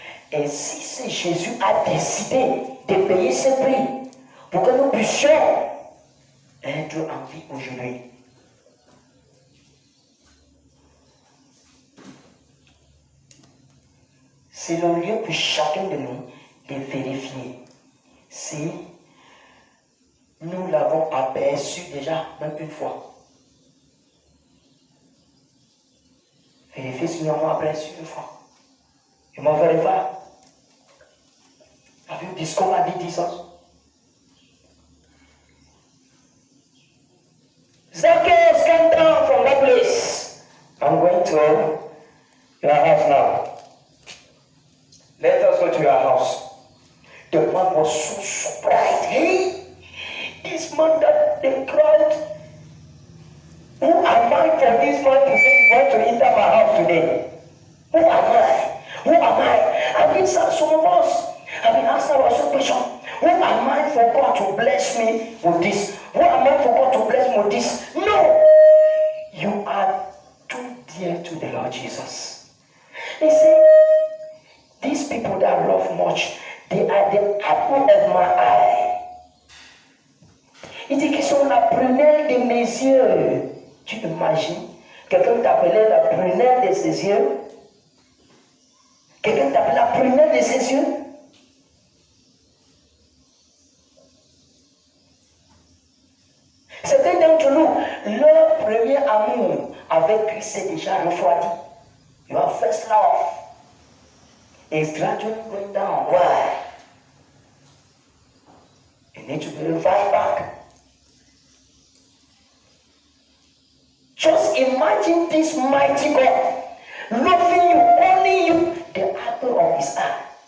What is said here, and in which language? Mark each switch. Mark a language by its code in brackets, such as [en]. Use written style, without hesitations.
[fr] Et si c'est Jésus a décidé de payer ce prix pour que nous puissions être en vie aujourd'hui, c'est le lieu pour chacun de nous de vérifier si nous l'avons aperçu déjà, même une fois. Vérifier si nous l'avons aperçu une fois. [en] You must verify. Have you discovered Jesus? Zacchaeus, come down from that place. I'm going to your house now. Let us go to your house. The man was so surprised. Hey, this man that the crowd, who am I for this man to say he's going to enter my house today? Who am I? Who am I? I mean, some of us have been asked our question. Who am I for God to bless me with this? Who am I for God to bless me with this? No! You are too dear to the Lord Jesus. He said, these people that I love much, they are the apple of my eye. [fr] Il dit qu'ils sont la prunelle de mes yeux. Tu imagines? Quelqu'un t'appelait la prunelle de ses yeux? Quelqu'un t'appelait la prunelle de ses yeux? Certains d'entre nous, leur premier amour avec Christ s'est déjà refroidi. [en] Your first love is gradually going down. Why? You need to be revived back. Just imagine this mighty God loving you, only you, the apple of his eye.